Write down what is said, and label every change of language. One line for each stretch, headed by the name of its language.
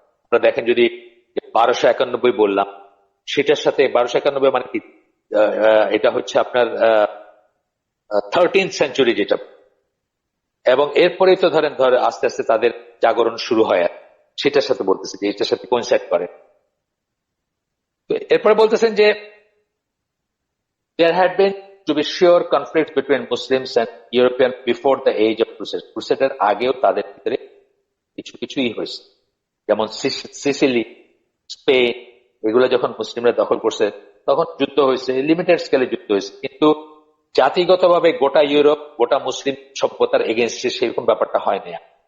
Bangla: আপনারা দেখেন, যদি 1291 বললাম, সেটার সাথে 1291 মানে কি, এটা হচ্ছে আপনার 13th সেঞ্চুরি যেটা, এবং এরপরেই তো ধরে আস্তে আস্তে তাদের জাগরণ শুরু হয়, সেটার সাথে বলতেছে যে এটার সাথে কোইনসাইড করে। এরপরে বলতেছেন যে
English: there had been, to be sure, conflict between Muslims and European before the age of Crusade.
Bangla: ক্রুসেডের আগেও তাদের ভিতরে কিছুই হয়েছে, যেমন সিসিলি, স্পেন, এগুলো যখন মুসলিমরা দখল করছে তখন যুদ্ধ হয়েছে, লিমিটেড স্কেলে যুদ্ধ হয়েছে, কিন্তু জাতিগতভাবে গোটা ইউরোপ, গোটা মুসলিম সভ্যতার এগেনস্টে সেরকম ব্যাপারটা হয় না।